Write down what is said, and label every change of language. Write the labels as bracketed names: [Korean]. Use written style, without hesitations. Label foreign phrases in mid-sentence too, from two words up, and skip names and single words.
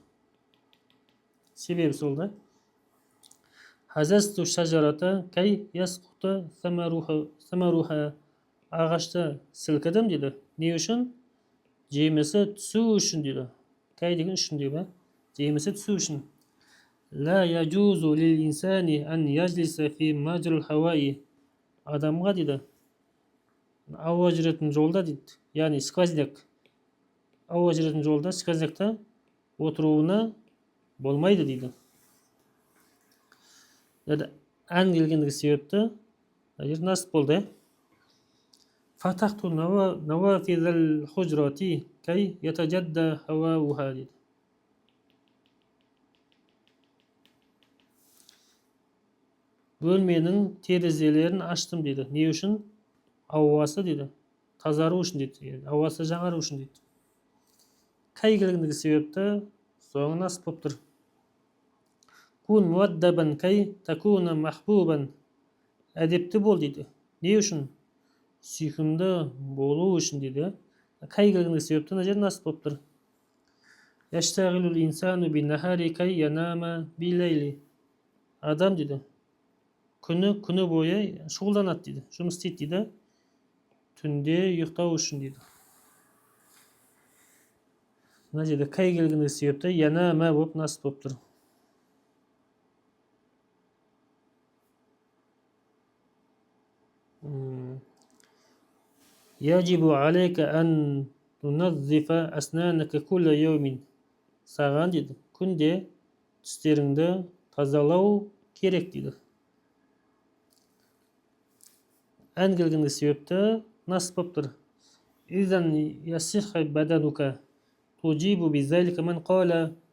[Kazakh] Себебі сол да. [Arabic] هززت الشجرة كي يسقط ثمرها. [Kazakh] Ағашты сілкідім дейді. Не үшін? Жемісі түсу үшін дейді. Кай деген үшін дейді. Жемісі түсу үшін. [Arabic] لا يجوز للإنسان أن يجلس في مجرى الهواء. [Kazakh] Адамға дейді, ауа жүретін жолда дейді, яғни сквозняк, ауа жүретін жолда сквознякта отыруына болмайды дейді. Ән келгендігі себепті мына жер насып болды. [Arabic] فتحت نوافذ الحجرة كي يتجدد هواؤها дейді. [Kazakh] Бөлменің терезелерін аштым дейді. Не үшін? Ауасы дейді. Тазару үшін дейді. Ауасы жаңару үшін дейді. Кай келгендігі себепті соңы насып болып тұр. [Arabic] كن مؤدبا كي تكون محبوبا. [Kazakh] Әдепті бол дейді. Не үшін? Сүйкімді болу үшін дейді. Кай келгендігі себепті мына жер насып болып тұр. [Arabic] يشتغل الإنسان بالنهار كي ينام بالليل. [Kazakh] Адам дейді. Күні бойы шұғылданады дейді. Жұмыс істейді дейді. Түнде ұйықтау үшін дейді. Мына жерде кай келгендігі себепті янама болып насып болып тұр. [Arabic] يجب عليك أن تنظف أسنانك كل يوم. [Kazakh] Саған дейді. Күнде тістеріңді тазалау керек дейді. Ән келгендігі себепті насып болып тұр. [Arabic] إذن يصح بدنك تجيب بذلك من قال.